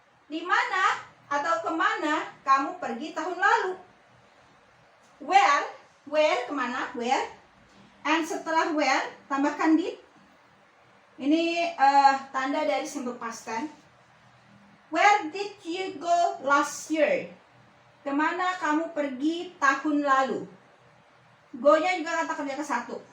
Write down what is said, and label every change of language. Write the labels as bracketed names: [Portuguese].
[Indonesian] Di mana atau kemana kamu pergi tahun lalu? Where, kemana? Where. And setelah where, tambahkan did. Ini tanda dari simple past tense. [English] Where did you go last year? [Indonesian] Kemana kamu pergi tahun lalu? Go-nya juga kata kerja ke-1.